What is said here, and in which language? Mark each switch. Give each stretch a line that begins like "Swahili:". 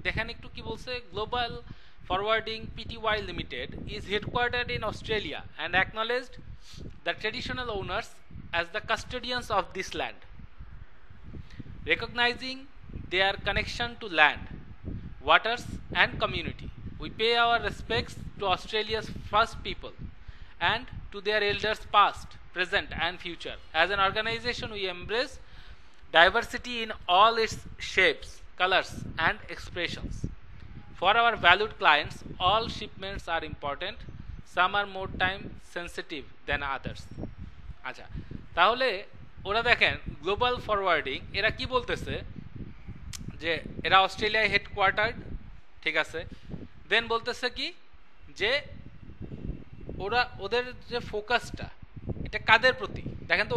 Bangla: দেখেন একটু কি বলছে,
English: Global forwarding PTY limited is headquartered in Australia and acknowledged the traditional owners as the custodians of this land, recognizing their connection to land, waters, and community. We pay our respects to Australia's first people and to their elders past, present, and future. As an organization, we embrace diversity in all its shapes, colors, and expressions. For our valued clients, all shipments are important. Some are more time sensitive than others.
Bangla: আচ্ছা, তাহলে ওরা দেখেন global forwarding, এরা কি বলতেছে যে এরা অস্ট্রেলিয়ায় হেডকোয়ার্টার্ড, ঠিক আছে। দেন বলতেছে কি যে ওরা ওদের যে ফোকাসটা এটা কাদের প্রতি, দেখেন তো।